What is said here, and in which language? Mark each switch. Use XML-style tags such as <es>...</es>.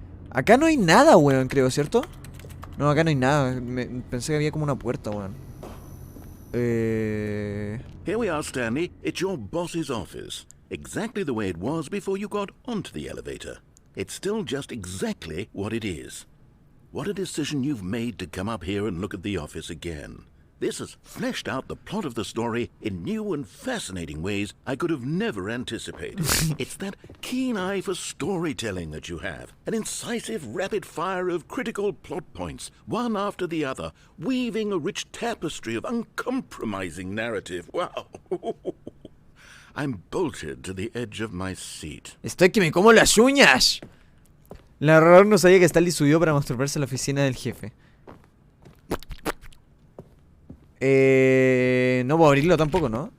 <es>Acá no hay nada, weón, creo, ¿cierto? No, acá no hay nada. Pensé que había como una puerta, weón.</es> <en>Here we are, Stanley. It's your boss's office. Exactly the way it was before you got onto the elevator. It's still just exactly what it is. What a decision you've made to come up here and look at the office again. This has fleshed out the plot of the story in new and fascinating ways I could have never anticipated. It's that keen eye for storytelling that you have. An incisive rapid fire of critical plot points, one after the other, weaving a rich tapestry of uncompromising narrative. Wow. I'm bolted to the edge of my seat.</en> <es>Estoy que me como las uñas. El narrador no sabía que Stanley subió para masturbarse a la oficina del jefe. No puedo abrirlo tampoco, ¿no?</es>